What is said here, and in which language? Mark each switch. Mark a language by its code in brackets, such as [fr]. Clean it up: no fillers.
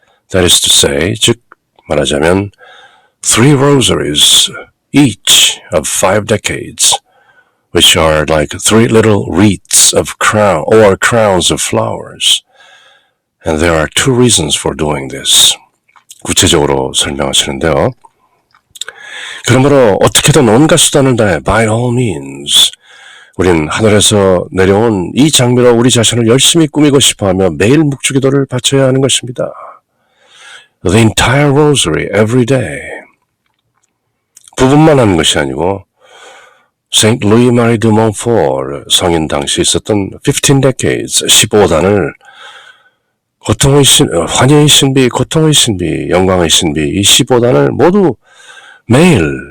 [en] That is to say, [ko] 즉 말하자면 [en] 3 rosaries each of 5 decades, which are like 3 little wreaths of crown or crowns of flowers. And there are 2 reasons for doing this. [ko] 구체적으로 설명하시는데요. 그러므로 어떻게든 온갖 수단을 다해 [en] by all means [ko] 우린 하늘에서 내려온 이 장미로 우리 자신을 열심히 꾸미고 싶어하며 매일 묵주기도를 바쳐야 하는 것입니다. [en] The entire rosary every day. [ko] 부분만 하는 것이 아니고 Saint Louis Marie de Montfort 성인 당시 있었던 [en] 15 decades, [ko] 15단을 환희의 신비, 고통의 신비, 영광의 신비 이 15단을 모두 매일